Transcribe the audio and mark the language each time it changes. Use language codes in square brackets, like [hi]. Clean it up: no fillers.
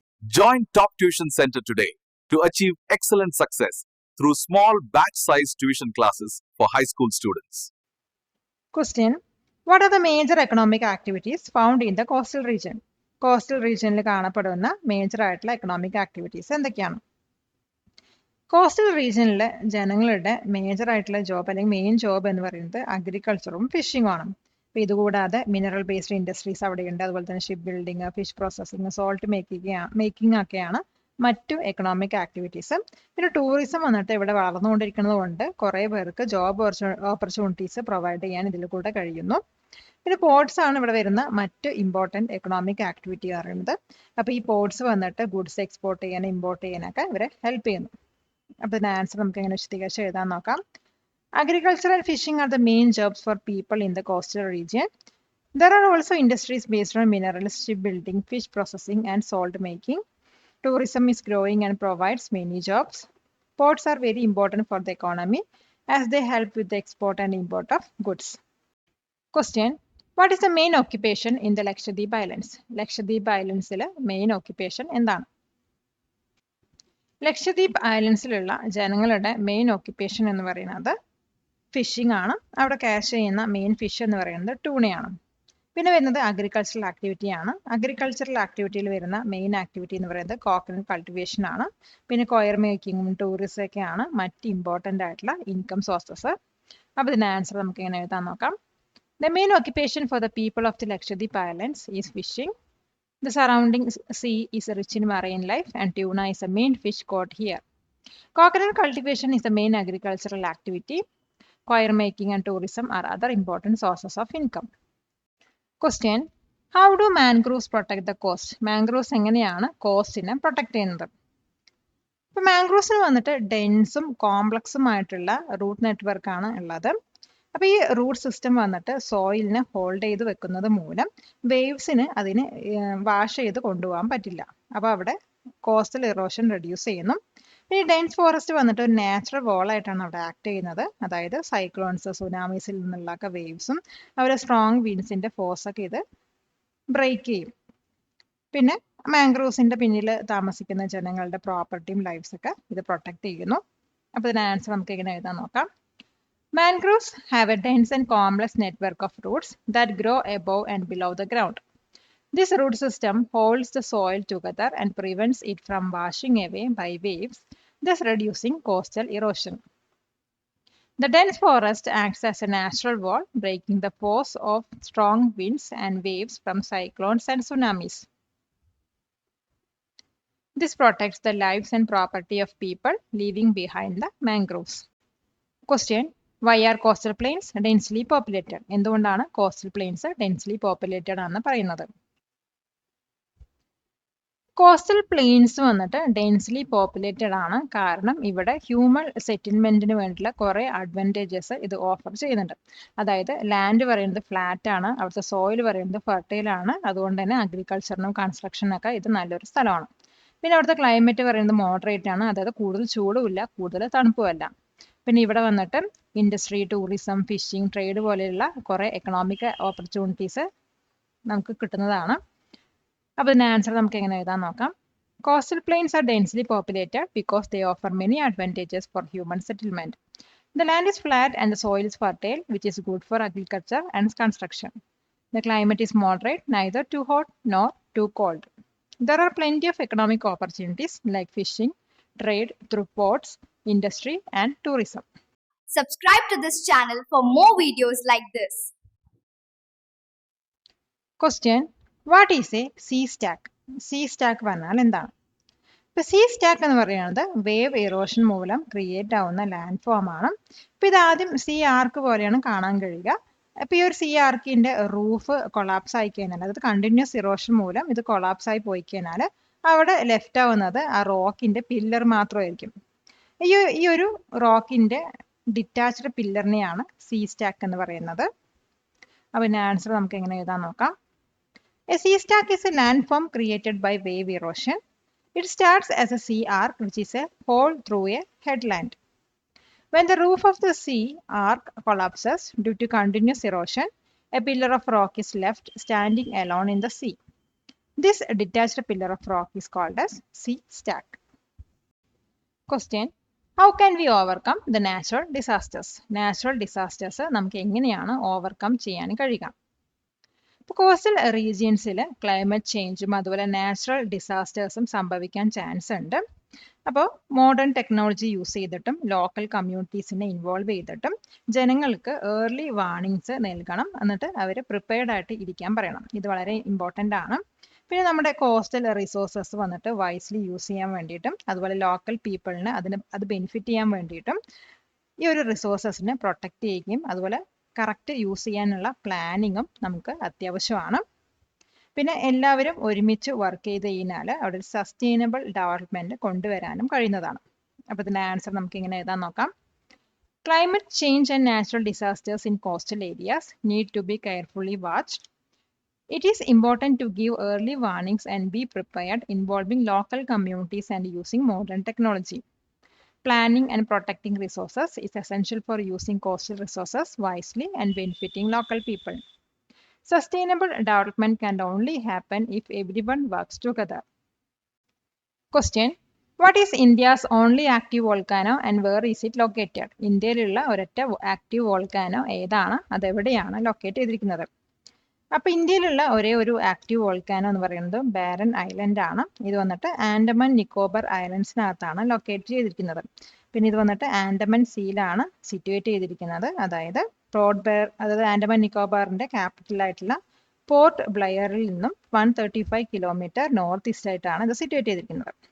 [en] Join Top Tuition Center today to achieve excellent success through small batch-sized tuition classes for high school students. Question. What are the major economic activities found in the coastal region? [ml] Coastal റീജിയനിൽ കാണപ്പെടുന്ന major ആയിട്ടുള്ള economic activities എന്തൊക്കെയാണ്? Coastal റീജിയനിലെ ജനങ്ങളുടെ major ആയിട്ടുള്ള job അല്ലെങ്കിൽ main job എന്ന് പറയുന്നത് അഗ്രികൾച്ചറും ഫിഷിംഗും ആണ്. അപ്പോൾ ഇതുകൂടാതെ മിനറൽ ബേസ്ഡ് ഇൻഡസ്ട്രീസ് അവിടെയുണ്ട്. അതുപോലെ തന്നെ ship building, fish processing, salt making ഒക്കെയാണ് മറ്റു എക്കണോമിക് ആക്ടിവിറ്റീസ്. പിന്നെ ടൂറിസം വന്നിട്ട് ഇവിടെ വളർന്നുകൊണ്ടിരിക്കുന്നത് കൊണ്ട് കുറേ പേർക്ക് ജോബ് ഓപ്പർച്യൂണിറ്റീസ് പ്രൊവൈഡ് ചെയ്യാൻ ഇതിൽ കൂടെ കഴിയുന്നു. പിന്നെ പോർട്സ് ആണ് ഇവിടെ വരുന്ന മറ്റ് ഇമ്പോർട്ടൻറ്റ് എക്കണോമിക് ആക്ടിവിറ്റി പറയുന്നത്. അപ്പോൾ ഈ പോർട്സ് വന്നിട്ട് ഗുഡ്സ് എക്സ്പോർട്ട് ചെയ്യാൻ ഇമ്പോർട്ട് ചെയ്യാനൊക്കെ ഇവരെ ഹെൽപ്പ് ചെയ്യുന്നു. അപ്പോൾ ഇതിന് ആൻസർ നമുക്ക് എങ്ങനെ വിശദീകരിച്ച് എഴുതാൻ നോക്കാം. [en] Agriculture and fishing are the main jobs for people in the coastal region. There are also industries based on minerals, shipbuilding, fish processing, and salt making. Tourism is growing and provides many jobs. Ports are very important for the economy as they help with the export and import of goods. Question. What is the main occupation in the Lakshadweep Islands? [ml] Lakshadweep ഐലൻഡ്സിലെ main occupation എന്താണ്? ലക്ഷദ്വീപ് ഐലൻഡ്സിലുള്ള ജനങ്ങളുടെ main occupation എന്ന് പറയുന്നത് phishing ആണ്. അവിടെ catch ചെയ്യുന്ന main fish എന്ന് പറയുന്നത് ടൂണയാണ്. പിന്നെ വരുന്നത് അഗ്രികൾച്ചറൽ ആക്ടിവിറ്റി ആണ്. അഗ്രികൾച്ചറൽ ആക്ടിവിറ്റിയിൽ വരുന്ന മെയിൻ ആക്ടിവിറ്റി എന്ന് പറയുന്നത് കോക്കനട്ട് കൾട്ടിവേഷൻ ആണ്. പിന്നെ കൊയർ മേക്കിങ്ങും ടൂറിസം ഒക്കെയാണ് മറ്റ് ഇമ്പോർട്ടൻ്റ് ആയിട്ടുള്ള ഇൻകം സോഴ്സസ്. അപ്പോൾ ഇതിൻ്റെ ആൻസർ നമുക്ക് ഇങ്ങനെ എഴുതാൻ നോക്കാം. [en] The main occupation for the people of the Lakshadweep Islands is fishing. The surrounding sea is rich in marine life and tuna is a main fish caught here. Coconut cultivation is the main agricultural activity. Coir making and tourism are other important sources of income. Question. How do mangroves protect the coast? [ml] Mangroves എങ്ങനെയാണ് കോസ്റ്റിനെ protect ചെയ്യുന്നത്? ഇപ്പോൾ മാംഗ്രോവ്സിന് വന്നിട്ട് ഡെൻസും കോംപ്ലക്സും ആയിട്ടുള്ള root network ആണ് ഉള്ളത്. അപ്പോൾ ഈ root system വന്നിട്ട് സോയിലിനെ ഹോൾഡ് ചെയ്ത് വെക്കുന്നത് മൂലം വേവ്സിന് അതിന് വാഷ് ചെയ്ത് കൊണ്ടുപോകാൻ പറ്റില്ല. അപ്പോൾ അവിടെ കോസ്റ്റൽ ഇറോഷൻ റെഡ്യൂസ് ചെയ്യുന്നു. ഈ ഡെൻസ് ഫോറസ്റ്റ് വന്നിട്ട് ഒരു നാച്ചുറൽ വോളായിട്ടാണ് അവിടെ ആക്ട് ചെയ്യുന്നത്. അതായത് സൈക്ലോൺസ്, സുനാമീസിൽ നിന്നുള്ളൊക്കെ വേവ്സും അവരെ സ്ട്രോങ് വിൻഡ്സിൻ്റെ ഫോഴ്സൊക്കെ ഇത് ബ്രേക്ക് ചെയ്യും. പിന്നെ മാംഗ്രോവ്സിൻ്റെ പിന്നിൽ താമസിക്കുന്ന ജനങ്ങളുടെ പ്രോപ്പർട്ടിയും ലൈഫ്സൊക്കെ ഇത് പ്രൊട്ടക്ട് ചെയ്യുന്നു. അപ്പോൾ ഇതിന് ആൻസർ നമുക്ക് ഇങ്ങനെ എഴുതാൻ നോക്കാം. [en] Mangroves have a dense and complex network of roots that grow above and below the ground. This root system holds the soil together and prevents it from washing away by waves, thus reducing coastal erosion. The dense forest acts as a natural wall, breaking the force of strong winds and waves from cyclones and tsunamis. This protects the lives and property of people leaving behind the mangroves. Question: Why are coastal plains densely populated? [ml] എന്തുകൊണ്ടാണ് coastal plains densely populated ആണെന്ന് പറയുന്നത്? Coastal planes വന്നിട്ട് densely populated ആണ്. കാരണം ഇവിടെ human സെറ്റിൽമെന്റിന് വേണ്ടിയുള്ള കുറെ advantages ഇത് ഓഫർ ചെയ്യുന്നുണ്ട്. അതായത് ലാൻഡ് പറയുന്നത് ഫ്ലാറ്റ് ആണ്, അവിടുത്തെ സോയിൽ പറയുന്നത് ഫെർട്ടൈൽ ആണ്. അതുകൊണ്ട് തന്നെ അഗ്രികൾച്ചറിനും കൺസ്ട്രക്ഷനൊക്കെ ഇത് നല്ലൊരു സ്ഥലമാണ്. പിന്നെ അവിടുത്തെ ക്ലൈമറ്റ് പറയുന്നത് മോഡറേറ്റ് ആണ്, അതായത് കൂടുതൽ ചൂടുമില്ല കൂടുതൽ തണുപ്പുമല്ല. പിന്നെ ഇവിടെ വന്നിട്ട് ഇൻഡസ്ട്രി, ടൂറിസം, ഫിഷിംഗ്, ട്രേഡ് പോലെയുള്ള കുറെ എക്കണോമിക് ഓപ്പർച്യൂണിറ്റീസ് നമുക്ക് കിട്ടുന്നതാണ്. അപ്പോൾ ഇതിന്റെ ആൻസർ നമുക്ക് എങ്ങനെ എഴുതാൻ നോക്കാം. [en] Coastal plains are densely populated because they offer many advantages for human settlement. The land is flat and the soil is fertile, which is good for agriculture and construction. The climate is moderate, neither too hot nor too cold. There are plenty of economic opportunities like fishing, trade through ports, industry, and tourism. Subscribe to this channel for more videos like this. Question: What is a sea stack? [ml] Sea stack പറഞ്ഞാൽ എന്താണ്? ഇപ്പോൾ see stack എന്ന് പറയുന്നത് wave erosion മൂലം create ആവുന്ന land form ആണ്. ഇപ്പോൾ ഇതാദ്യം see ആർക്ക് പോലെയാണ് കാണാൻ കഴിയുക. അപ്പോൾ ഈ ഒരു സീ ആർക്കിന്റെ റൂഫ് കൊളാപ്സ് ആയി കഴിഞ്ഞാൽ, അതായത് കണ്ടിന്യൂസ് ഇറോഷൻ മൂലം ഇത് കൊളാപ്സ് ആയി പോയി കഴിഞ്ഞാൽ അവിടെ ലെഫ്റ്റ് ആവുന്നത് ആ റോക്കിന്റെ പില്ലർ മാത്രമായിരിക്കും. ഈ ഒരു റോക്കിന്റെ ഡിറ്റാച്ച്ഡ് പില്ലറിനെയാണ് സീ സ്റ്റാക്ക് എന്ന് പറയുന്നത്. അപ്പോൾ ഇതിന്റെ ആൻസർ നമുക്ക് എങ്ങനെ എഴുതാൻ നോക്കാം. [en] A sea stack is a landform created by wave erosion. It starts as a sea arc, which is a hole through a headland. When the roof of the sea arc collapses due to continuous erosion, a pillar of rock is left standing alone in the sea. This detached pillar of rock is called as sea stack. Question: How can we overcome the natural disasters? [ml] Natural disasters നമുക്ക് എങ്ങനെയാണ് overcome ചെയ്യാൻ കഴിയുക? ഇപ്പോൾ coastal റീജിയൻസിൽ climate ചേഞ്ചും അതുപോലെ natural ഡിസാസ്റ്റേഴ്സും സംഭവിക്കാൻ chance ഉണ്ട്. അപ്പോൾ modern technology use ചെയ്തിട്ടും ലോക്കൽ കമ്മ്യൂണിറ്റീസിനെ ഇൻവോൾവ് ചെയ്തിട്ടും ജനങ്ങൾക്ക് ഏർലി വാർണിംഗ്സ് നൽകണം. എന്നിട്ട് അവർ പ്രിപ്പയർഡ് ആയിട്ട് ഇരിക്കാൻ പറയണം. ഇത് വളരെ ഇമ്പോർട്ടൻ്റ് ആണ്. പിന്നെ നമ്മുടെ കോസ്റ്റൽ റിസോഴ്സസ് വന്നിട്ട് വൈസ്ലി യൂസ് ചെയ്യാൻ വേണ്ടിയിട്ടും അതുപോലെ ലോക്കൽ പീപ്പിളിന് അത് ബെനിഫിറ്റ് ചെയ്യാൻ വേണ്ടിയിട്ടും ഈ ഒരു റിസോഴ്സസിനെ പ്രൊട്ടക്റ്റ് ചെയ്യുകയും അതുപോലെ കറക്റ്റ് യൂസ് ചെയ്യാനുള്ള പ്ലാനിങ്ങും നമുക്ക് അത്യാവശ്യമാണ്. പിന്നെ എല്ലാവരും ഒരുമിച്ച് വർക്ക് ചെയ്ത് കഴിഞ്ഞാൽ അവിടെ ഒരു സസ്റ്റൈനബിൾ ഡെവലപ്മെന്റ് കൊണ്ടുവരാനും കഴിയുന്നതാണ്. അപ്പോൾ ഇതിന്റെ ആൻസർ നമുക്ക് ഇങ്ങനെ എഴുതാൻ നോക്കാം. [en] Climate change and natural disasters in coastal areas need to be carefully watched. It is important to give early warnings and be prepared, involving local communities and using modern technology. Planning and protecting resources is essential for using coastal resources wisely and benefiting local people. Sustainable development can only happen if everyone works together. Question: What is India's only active volcano and where is it located? [ml] ഇന്ത്യയിലുള്ള ഒരൊറ്റ active volcano ഏതാണ്, അതെവിടെയാണ് locate ചെയ്തിരിക്കുന്നത്? അപ്പോൾ ഇന്ത്യയിലുള്ള ഒരേ ഒരു active volcano എന്ന് പറയുന്നത് ബാരൻ ഐലൻഡ് ആണ്. ഇത് വന്നിട്ട് ആൻഡമാൻ നിക്കോബാർ ഐലൻഡ്സിനകത്താണ് ലൊക്കേറ്റ് ചെയ്തിരിക്കുന്നത്. പിന്നെ ഇത് വന്നിട്ട് ആൻഡമാൻ സീലാണ് സിറ്റുവേറ്റ് ചെയ്തിരിക്കുന്നത്. അതായത് അതായത് ആൻഡമാൻ നിക്കോബാറിന്റെ ക്യാപിറ്റൽ ആയിട്ടുള്ള പോർട്ട് ബ്ലെയറിൽ നിന്നും 135 കിലോമീറ്റർ നോർത്ത് ഈസ്റ്റ് ആയിട്ടാണ് ഇത് സിറ്റുവേറ്റ് ചെയ്തിരിക്കുന്നത്.